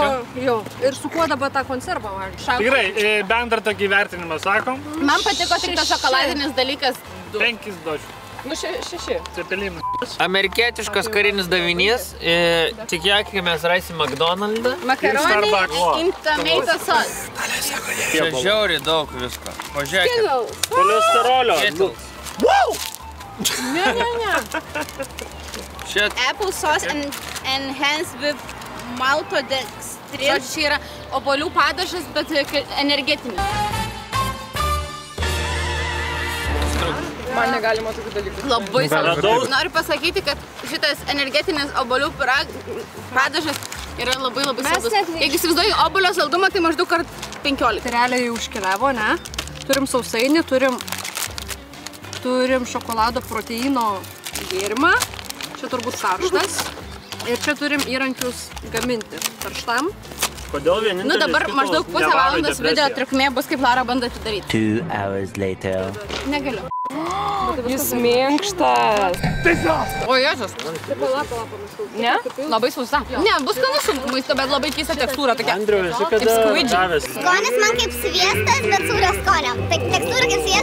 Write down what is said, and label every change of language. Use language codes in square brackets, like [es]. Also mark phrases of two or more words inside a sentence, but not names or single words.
[lt] Jo, ir su kuo dabar tą konservą valgyti? Tikrai, bendrą tokį vertinimą sakom. Man patiko tik tas šokoladinis dalykas. 5 došių. Nu, 6. Cepelinų. Amerikietiškas karinis davinys. Tikėkime, mes rasim McDonald'ą. Makaronai [en] in tomato sauce. [lt] Čia žiauriai daug visko. Pažiūrėkit. Kolesterolio. Ne. [en] Apple sauce enhanced with maltodextrin. [lt] Čia yra obuolių padažas, bet energetinis. Man negalima tokių dalykų. Labai saldus. Noriu pasakyti, kad šitas energetinis obuolių padažas yra labai saldus. Jeigu įsivaizduoju obuolio saldumą, tai maždaug kart 15. Tai realiai jau užkeliavo, ne? Turim sausainį, turim šokolado proteino gėrimą. Čia turbūt karštas. Ir čia turim įrankius gaminti karštam. Kodėl vienintelis Nu dabar maždaug pusę valandos video trukmė bus, kaip Lara bando atidaryti. [en] 2 hours later. [lt] Negaliu. Jis minkštas. O Jėzus. Ne? Labai sausa. Ne, bus skanu maisto, bet labai keista tekstūra tokia. Andriu, esi kada davęs? Skonis man kaip sviestas, bet sūrio skonio. Tai tekstūra kaip